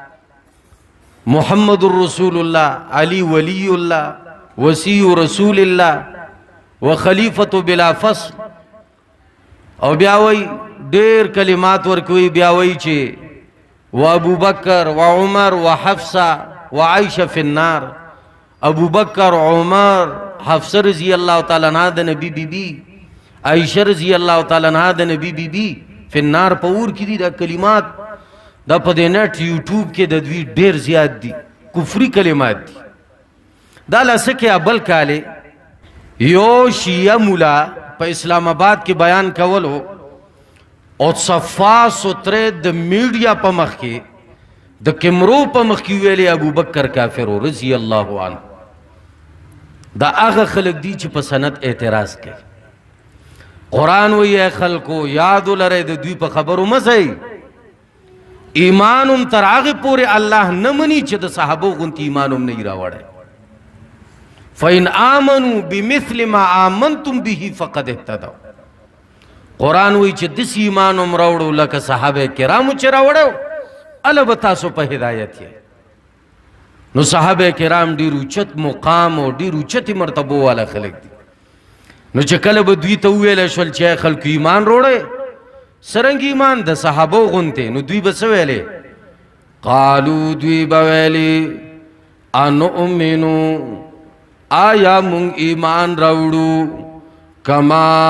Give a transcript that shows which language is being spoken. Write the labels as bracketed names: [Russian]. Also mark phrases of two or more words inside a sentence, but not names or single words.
[Arabic] محمد رسول الله علی ولی الله وسی رسول الله وخلیفة بلا فصل [Pashto] او بیا وایي ډېر کلمات ورکوي بیا وایي چې [Arabic] و ابو بکر و عمر و حفصه و عائشه فی النار [Pashto] ابو بکر عمر حفصه [Arabic] رضی اللہ تعالی عنہ [Pashto] د نبی بی بی عائشہ [Arabic] رضی اللہ تعالی عنہ [Pashto] د نبی بی بی [Arabic] فی النار [Pashto] په اور کې دي دا کلمات دا په دې نت یوټیوب کې د دوی ډېر زیات دي کفري کلمات دي دا لسکه ابل کاله یو شیعه مولا په اسلام آباد کې بیان کولو او صفا ستره د میډیا په مخ کې د کیمرو په مخ کې ویلي ابو بکر کافر [Arabic] رضی الله عنه [Pashto] دا هغه خلق دي چې په سند اعتراض کوي قرآن وی خلقو یاد لره د دوی په خبرو مزئ ایمانم تر هغه پورې الله نه مني چې د صحابو غونتی ایمانم نه راوړي [Arabic] فإن آمنوا بمثل ما آمنتم به فقد اهتدوا [Pashto] قرآن وی چې دس ایمانم راوړو لکه صحابه کرامو چې راوړو الله به تاسو په هدایت یې نو صحابه کرام ډېر اوچت مقام او ډېر اوچتې مرتبو والا خلک دي نو چې کله به دوی ته وویلی شول چې خلکو ایمان روړی څرنګه ایمان د صحابو غونتې نو دوی به څه ویلې قالو دوی به ویلې انؤمنو آیا مونږ ایمان راوړو کما